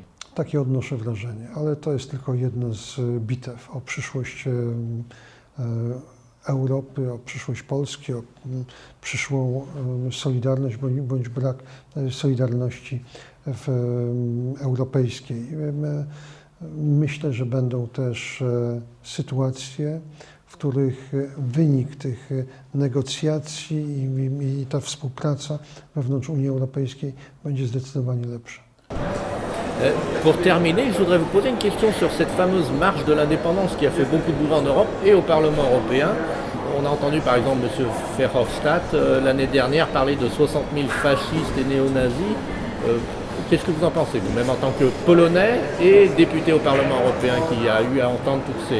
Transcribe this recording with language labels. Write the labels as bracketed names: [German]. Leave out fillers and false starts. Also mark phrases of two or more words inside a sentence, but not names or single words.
[Polish] Takie odnoszę wrażenie, ale to jest tylko jedna z bitew o przyszłość Europy, o przyszłość Polski, o przyszłą solidarność bądź brak solidarności europejskiej. Myślę, że będą też sytuacje, w których wynik tych negocjacji i ta współpraca wewnątrz Unii Europejskiej będzie zdecydowanie lepsza. [French] Pour terminer, je voudrais vous poser une question sur cette fameuse marche de l'indépendance qui a fait beaucoup de bruit en Europe et au Parlement européen. On a entendu par exemple M. Verhofstadt l'année dernière parler de 60 000 fascistes et néo-nazis. Qu'est-ce que vous en pensez, vous-même en tant que Polonais et député au Parlement européen qui a eu à entendre toutes ces...